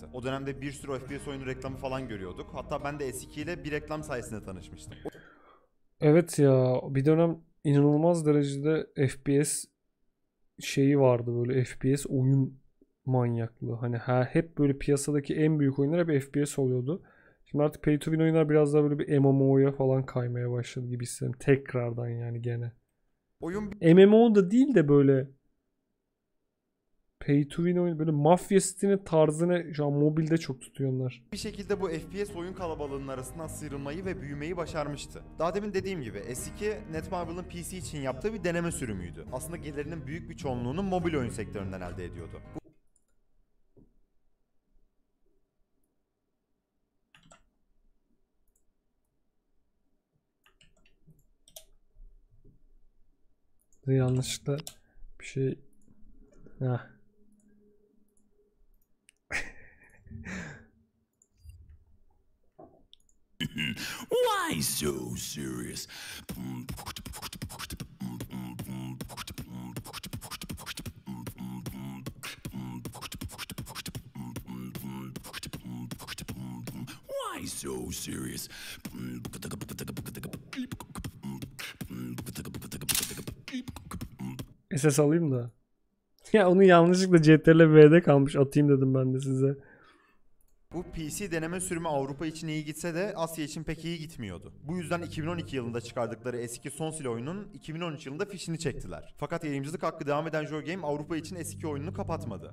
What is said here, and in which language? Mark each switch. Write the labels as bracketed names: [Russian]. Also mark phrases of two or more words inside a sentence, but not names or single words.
[Turkish] O dönemde bir sürü FPS oyunu reklamı falan görüyorduk. Hatta ben de S2 ile bir reklam sayesinde tanışmıştım. Evet ya, bir dönem inanılmaz derecede FPS şeyi vardı, böyle FPS oyun manyaklığı. Hani hep böyle piyasadaki en büyük oyunlar hep FPS oluyordu. Şimdi artık [English] pay to win [Turkish] oyunlar biraz daha böyle bir MMO'ya falan kaymaya başladı gibi hissediyorum. Tekrardan yani gene. Oyun MMO da değil de böyle [English] pay to win [Turkish] oyun, böyle Mafya City'nin tarzını şu an mobilde çok tutuyor onlar. bir şekilde bu FPS oyun kalabalığının arasından sıyrılmayı ve büyümeyi başarmıştı. Daha demin dediğim gibi S2 Netmarble'ın PC için yaptığı bir deneme sürümüydü. Aslında gelirinin büyük bir çoğunluğunu mobil oyun sektöründen elde ediyordu. Yanlışlıkla bir şey... Heh. [English] Why so serious? Why so serious? [Turkish] SS alayım da. Ya onu yanlışlıkla CTRL V'de kalmış. Atayım dedim ben de size. Bu PC deneme sürümü Avrupa için iyi gitse de Asya için pek iyi gitmiyordu. Bu yüzden 2012 yılında çıkardıkları S2 Sonsil oyunun 2013 yılında fişini çektiler. Fakat yayıncılık hakkı devam eden Joy Game Avrupa için S2 oyununu kapatmadı.